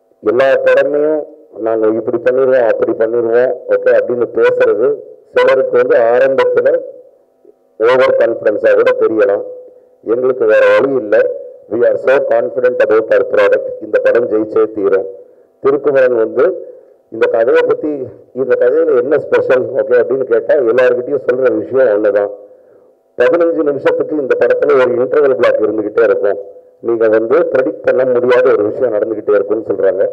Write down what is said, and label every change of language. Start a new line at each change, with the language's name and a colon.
Tamil: எல்லா படமையும் நாங்கள் இப்படி பண்ணிடுவோம் அப்படி பண்ணிடுவோம் ஓகே அப்படின்னு பேசுறது சிலருக்கு வந்து ஆரம்பத்தில் ஓவர் கான்ஃபிடென்ஸாக கூட தெரியலாம். எங்களுக்கு வேற வழி இல்லை.
English: we are so confident about our product.
Tamil: இந்த படம் ஜெயிச்சே தீரும். திருக்குமரன் வந்து இந்த கதையை பற்றி, இந்த கதையில் என்ன ஸ்பெஷல் ஓகே அப்படின்னு கேட்டால் எல்லாருக்கிட்டையும் சொல்கிற விஷயம் ஒன்று தான். 15 நிமிஷத்துக்கு இந்த படத்தில் ஒரு இன்டர்வல் பிளாக் இருந்துக்கிட்டே இருக்கும். நீங்கள் வந்து ப்ரெடிக்ட் பண்ண முடியாத ஒரு விஷயம் நடந்துக்கிட்டே இருக்கும்னு சொல்கிறாங்க.